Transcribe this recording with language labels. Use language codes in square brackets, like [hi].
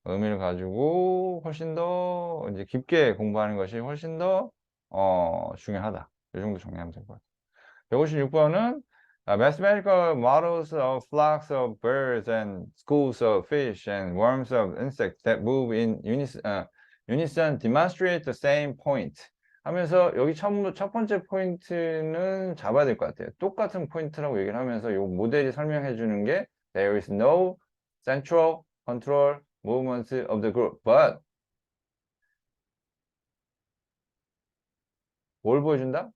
[ko] 의미를 가지고 훨씬 더 이제 깊게 공부하는 것이 훨씬 더 중요하다. 이 정도 정리하면 될 것 같아요. [en] 156번은 mathematical models of flocks of birds and schools of fish and swarms of insects that move in unison demonstrate the same point. [ko] 하면서 여기 첫 번째 포인트는 잡아야 될 것 같아요. 똑같은 포인트라고 얘기를 하면서 이 모델이 설명해 주는 게 [en] there is no central control movement of the group, [ko] but 뭘 보여준다?